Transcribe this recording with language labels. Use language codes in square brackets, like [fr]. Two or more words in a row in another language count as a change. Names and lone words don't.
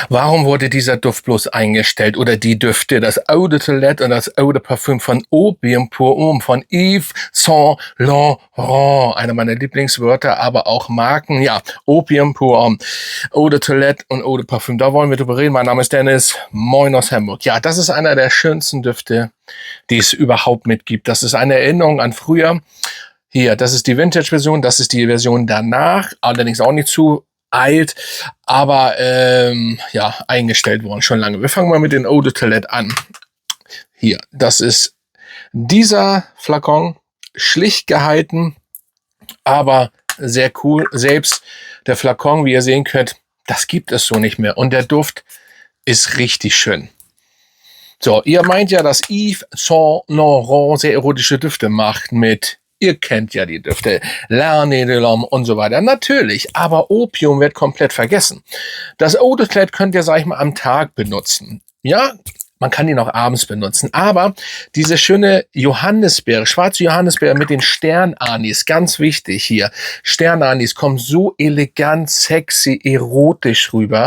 [de] Warum wurde dieser Duft bloß eingestellt oder die Düfte? Das Eau de Toilette und das Eau de Parfum von Opium Pour Homme von Yves Saint Laurent. Einer meiner Lieblingswörter, aber auch Marken. Ja, Opium Pour Homme, Eau de Toilette und Eau de Parfum. Da wollen wir drüber reden. Mein Name ist Dennis. Moin aus Hamburg. Ja, das ist einer der schönsten Düfte, die es überhaupt mitgibt. Das ist eine Erinnerung an früher. Hier, das ist die Vintage-Version. Das ist die Version danach. Allerdings auch nicht zu alt, aber ja, eingestellt worden, schon lange. Wir fangen mal mit den Eau de Toilette an. Hier, das ist dieser Flakon, schlicht gehalten, aber sehr cool. Selbst der Flakon, wie ihr sehen könnt, das gibt es so nicht mehr. Und der Duft ist richtig schön. So, ihr meint ja, dass Yves Saint Laurent sehr erotische Düfte macht mit... Ihr kennt ja die Düfte, L'Arne de l'Homme und so weiter. Natürlich, aber Opium wird komplett vergessen. Das Eau de Toilette könnt ihr, sag ich mal, am Tag benutzen. Ja, man kann ihn auch abends benutzen. Aber diese schöne Johannisbeere, schwarze Johannisbeere mit den Sternanis, ganz wichtig hier. Sternanis kommt so elegant, sexy, erotisch rüber.